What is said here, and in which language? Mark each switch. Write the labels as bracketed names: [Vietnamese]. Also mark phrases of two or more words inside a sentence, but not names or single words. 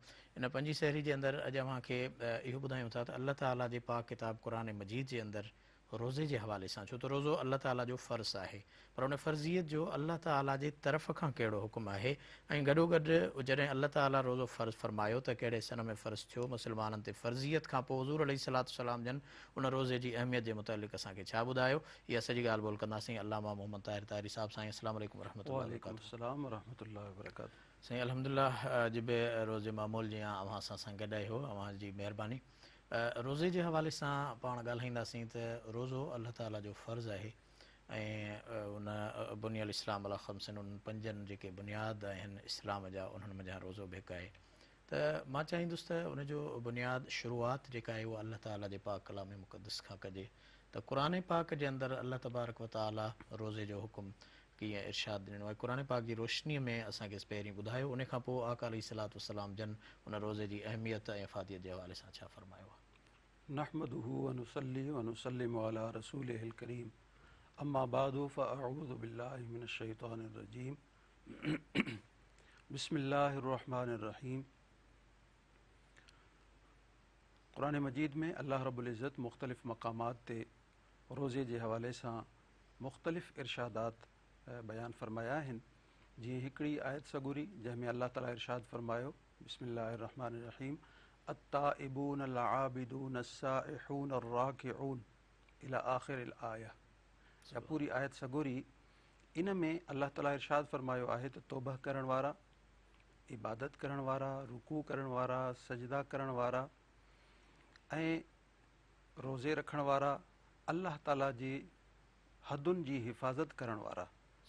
[Sindhi] इन पंजी सहरी जे अंदरि अॼु अव्हांखे इहो ॿुधायूं था त अल्लाह ताला जे पाक किताब क़ुर मजीद जे अंदरि रोज़े जे हवाले सां, छो त रोज़ो अल्लाह ताला जो फ़र्ज़ु आहे, पर उन फ़र्ज़ियत जो अल्लाह ताला जे तरफ़ खां कहिड़ो हुकुम आहे ऐं गॾोगॾु जॾहिं अल्लाह ताला रोज़ो फ़र्ज़ु फ़रमायो त कहिड़े सन में फ़र्ज़ु थियो, मुस्लमाननि ते फ़र्ज़ियत खां पोइ हुज़ूर [Arabic] عليه الصلاة والسلام [Sindhi] जन उन रोज़े जी अहमियत जे मुतालिक़ असांखे छा ॿुधायो, इहा सॼी ॻाल्हि ॿोल कंदासीं। अल्लामा मोहम्मद ताहिर ताहिरी साहिब। [Arabic] ساईं السلام عليكم ورحمة الله وبركاته। [Sindhi] साईं अल्हम्दुलिल्लाह अॼु बि रोज़े मामूल जीअं अव्हां सां गॾु आहियो, अव्हांजी महिरबानी। रोज़े जे हवाले सां पाण ॻाल्हाईंदासीं त रोज़ो अल्लाह ताला जो फ़र्ज़ु आहे ऐं उन [Arabic] بني الإسلام على خمس [Sindhi] उन्हनि पंजनि जेके बुनियाद आहिनि इस्लाम जा, उन्हनि मंझां रोज़ो बि हिकु आहे। त मां चाहींदुसि त उनजो बुनियाद शुरूआत जेका आहे उहा अल्लाह ताला जे पाक कलाम मुक़दस खां कजे। त क़ुर पाक जे अंदरि अल्लाह तबारक व ताला रोज़े जो हुकुम कीअं इरशाद ॾिनो आहे, क़ुर पाक जी रोशनीअ में असांखे पहिरीं ॿुधायो। उन खां पोइ आका [Arabic] عليه الصلاة والسلام [Sindhi] जन उन रोज़े जी अहमियत ऐं अफ़ादियत जे हवाले सां छा फ़रमायो आहे। [Arabic] نحمده ونصلي ونسلم على رسوله الكريم أما بعد فأعوذ بالله من الشيطان الرجيم بسم الله الرحمن الرحيم. [Sindhi] क़ुरान मजीद में अल्लाह [Arabic] رب العزة [Sindhi] मुख़्तलिफ़ मक़ामात ते रोज़े जे हवाले सां मुख़्तलिफ़ इरशादात बयान फ़रमाया आहिनि। जीअं हिकिड़ी आयत सगुरी जंहिंमें अल्लाह ताला इरशाद फ़रमायो [Arabic] بسم الله الرحمن الرحيم التائبون العابدون السائحون الراكعون إلى آخر الآية. [Sindhi] या पूरी आयत सगोरी इन में अल्लाह ताला इरशाद फ़रमायो आहे त तौबह करण वारा, इबादत करण वारा, रुकू करण वारा, सजदा करण वारा ऐं रोज़े रखण वारा, अल्लाह ताला जी हदुनि जी हिफ़ाज़त करण वारा